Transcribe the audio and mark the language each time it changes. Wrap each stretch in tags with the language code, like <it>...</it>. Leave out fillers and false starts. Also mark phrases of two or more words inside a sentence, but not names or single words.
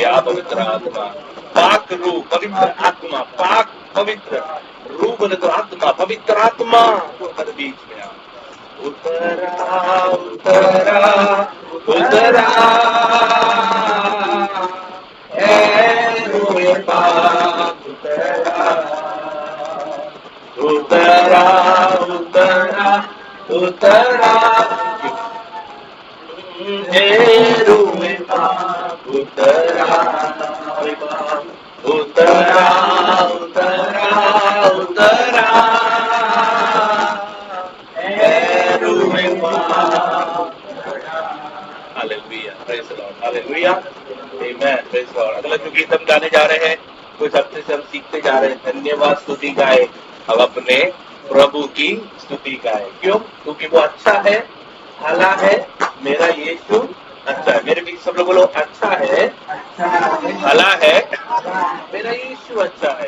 <hi>आप पवित्र आत्मा, पाक रूह, पवित्र आत्मा, पाक पवित्र रूह बोले तो आत्मा, पवित्र आत्मा तो हर बीच में आ, उतरा उतरा उतरा, है रूए पाक उतरा, उतरा उतरा उतरा, हे रूए पाप उतरा, उतरा उतरा उतरा, हे रूए पाप उतरा। हालेलुया,</hi> <en>Praise the Lord, Hallelujah, Amen, praise the Lord.</en> <hi>अगला जो गीत हम गाने जा रहे हैं, कुछ हफ्ते से हम सीखते जा रहे हैं, धन्यवाद स्तुति गाए, अब अपने प्रभु की स्तुति गाए। क्यों? क्योंकि वो अच्छा है, भला है, मेरा यीशु अच्छा है। मेरे बीच सब लोग बोलो, अच्छा है, भला है, मेरा यीशु अच्छा है।</hi>